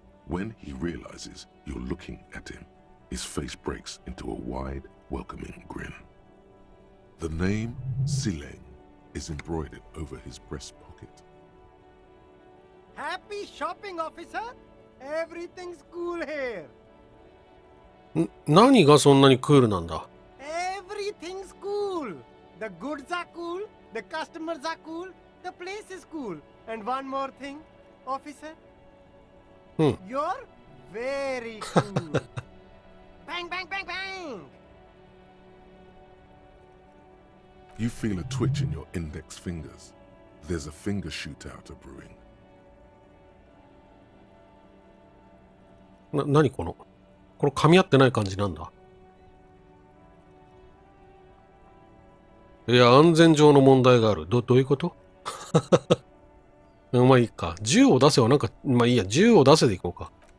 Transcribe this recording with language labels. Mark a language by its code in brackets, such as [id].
[en] When he realizes you're looking at him, his face breaks into a wide, welcoming grin. The name Sileng is embroidered over his breast pocket. Happy shopping, officer. Everything's cool here. [ja] 何がそんなにクールなんだ？ [en] Everything's cool. The goods are cool. The customers are cool. The place is cool. And one more thing, officer. You're very cool. Bang, bang, bang, bang. You feel a twitch in your index fingers. There's a finger shootout brewing. [ja] 何この噛み合ってない感じなんだ。いや、安全上の問題がある。どういうことまあいいか。銃を出せはまあいいや、銃を出せでいこうか。